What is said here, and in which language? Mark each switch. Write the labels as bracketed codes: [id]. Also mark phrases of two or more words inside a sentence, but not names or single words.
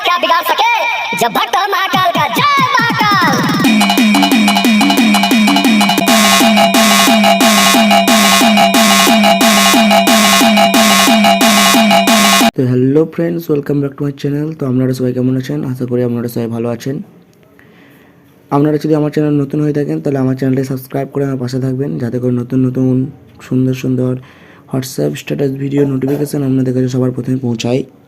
[hi] बिगाड़ सके जब भक्त महाकाल का जय महाकाल। [en] তো hello friends, welcome back to my channel. [bn] তো আপনারা সবাই কেমন আছেন? আশা করি আপনারা সবাই ভালো আছেন। আপনারা যদি আমার চ্যানেল নতুন হয়ে থাকেন তাহলে আমার চ্যানেলটি সাবস্ক্রাইব করে আমার পাশে থাকবেন, যাতে করে নতুন নতুন সুন্দর সুন্দর [en] WhatsApp status video notification [bn] আপনাদের কাছে সবার প্রথমে পৌঁছায়।